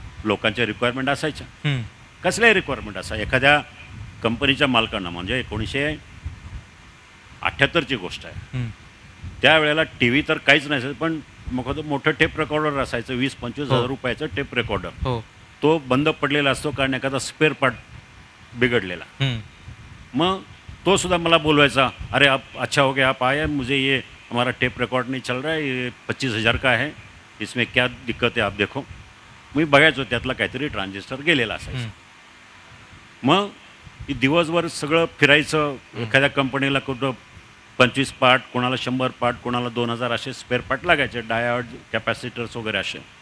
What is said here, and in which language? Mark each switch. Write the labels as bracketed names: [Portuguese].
[Marathi] लोकांच्या रिक्वायरमेंट असायच्या, कसल्याही रिक्वायरमेंट असा. एखाद्या कंपनीच्या मालकांना, म्हणजे 1978ची गोष्ट आहे, त्यावेळेला टी व्ही तर काहीच नसायचं, पण मग मोठं टेप रेकॉर्डर असायचं, 20-25 हजार रुपयाचं टेप रेकॉर्डर. हो. तो बंद पडलेला असतो कारण एखादा स्पेअर पार्ट बिघडलेला. मग तो सुद्धा मला बोलवायचा, [Hindi] अरे आप अच्छा हो गया आप आए, मुझे ये हमारा टेप रिकॉर्ड नहीं चल रहा है, ये 25,000 का है, इसमें क्या दिक्कत है आप देखो. [Marathi] मी बघायचो त्यातला काहीतरी ट्रान्झिस्टर गेलेला असायचं. मग दिवसभर सगळं फिरायचं, एखाद्या कंपनीला कुठं 25 पार्ट, कोणाला 100 पार्ट, कोणाला 2,000 असे स्पेअर पार्ट लागायचे, डायोड, कॅपॅसिटर्स वगैरे असे.